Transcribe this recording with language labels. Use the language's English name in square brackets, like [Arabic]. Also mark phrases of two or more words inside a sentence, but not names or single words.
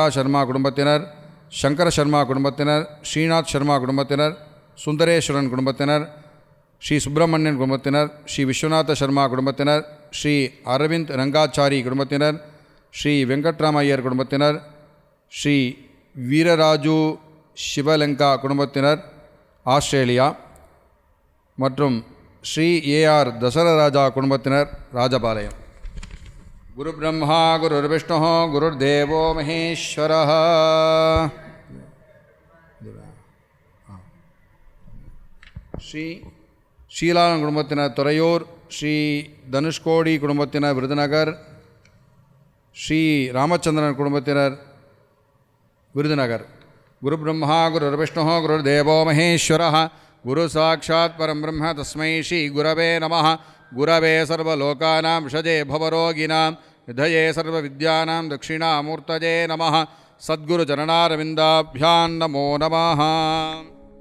[Tamil] சர்மா குடும்பத்தினர், சங்கர சர்மா குடும்பத்தினர், ஸ்ரீநாத் சர்மா குடும்பத்தினர், சுந்தரேஸ்வரன் குடும்பத்தினர், ஸ்ரீ சுப்பிரமணியன் குடும்பத்தினர், ஸ்ரீ விஸ்வநாத சர்மா குடும்பத்தினர், ஸ்ரீ அரவிந்த் ரங்காச்சாரி குடும்பத்தினர், ஸ்ரீ வெங்கட்ராம ஐயர் குடும்பத்தினர், ஸ்ரீ வீரராஜு சிவலங்கா குடும்பத்தினர் ஆஸ்திரேலியா மற்றும் ஸ்ரீ ஏஆர் தசரராஜா குடும்பத்தினர் ராஜபாளையம். [Sanskrit] गुरु ब्रह्मा गुरुर् विष्णु गुरुर् देवो महेश्वरः. [Tamil] ஸ்ரீ ஷீலாளன் குடும்பத்தினர் துறையூர், ஸ்ரீ தனுஷ்கோடி குடும்பத்தினர் விருதுநகர், ஸ்ரீ ராமச்சந்திரன் குடும்பத்தினர் விருதுநகர். [Sanskrit] गुरु ब्रह्मा गुरुर् विष्णु गुरुर् देवो महेश्वरः. गुरु साक्षात् परं ब्रह्म तस्मै श्री गुरवे नमः. गुरवे सर्वलोकानां भिषजे भवरोगिणाम् निधये सर्वविद्यानां दक्षिणामूर्तये नमः. सद्गुरु चरणारविन्दाभ्यां नमो नमः.